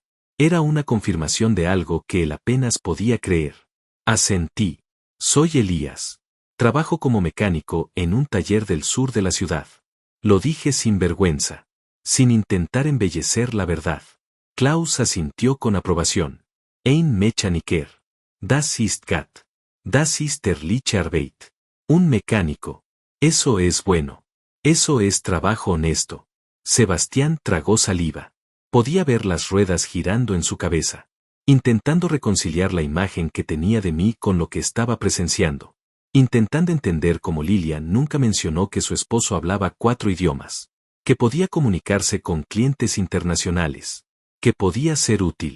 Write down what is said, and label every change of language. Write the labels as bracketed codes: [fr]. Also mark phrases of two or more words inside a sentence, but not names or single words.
[es] Era una confirmación de algo que él apenas podía creer. Asentí. Soy Elías. Trabajo como mecánico en un taller del sur de la ciudad. Lo dije sin vergüenza. Sin intentar embellecer la verdad. Klaus asintió con aprobación. [de] Ein Mechaniker. Das ist gut. Das ist ehrliche Arbeit. [es] Un mecánico. Eso es bueno. Eso es trabajo honesto. Sebastián tragó saliva. Podía ver las ruedas girando en su cabeza, intentando reconciliar la imagen que tenía de mí con lo que estaba presenciando. Intentando entender cómo Lilia nunca mencionó que su esposo hablaba 4 idiomas, que podía comunicarse con clientes internacionales, que podía ser útil.